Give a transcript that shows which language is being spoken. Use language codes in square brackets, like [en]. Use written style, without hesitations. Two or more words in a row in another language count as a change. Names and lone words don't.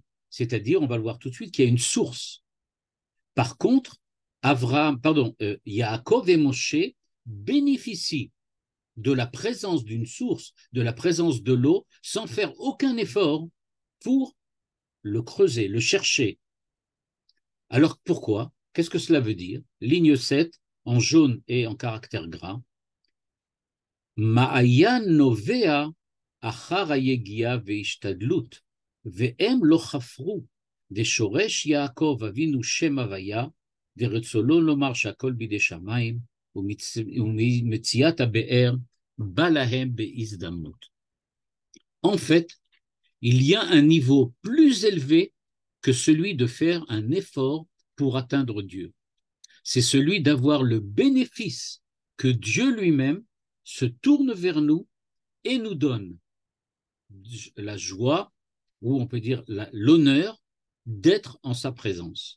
[fr] C'est-à-dire, on va le voir tout de suite, qu'il y a une source. Par contre, Yaakov et Moshe bénéficient de la présence d'une source, de la présence de l'eau, sans faire aucun effort pour le creuser, le chercher. Alors pourquoi? Qu'est-ce que cela veut dire? Ligne 7, en jaune et en caractère gras. [he] מעיין נובע אחר היגיעה והשתדלות. והם לא חפרו, דשורש יעקב אבינו שם הוויה, ורצונו לומר שהכל בידי שמיים, ומציאת הבאר בא להם בהזדמנות. [fr] En fait, il y a un niveau plus élevé que celui de faire un effort pour atteindre Dieu. C'est celui d'avoir le bénéfice que Dieu lui-même se tourne vers nous et nous donne la joie, ou on peut dire l'honneur d'être en sa présence.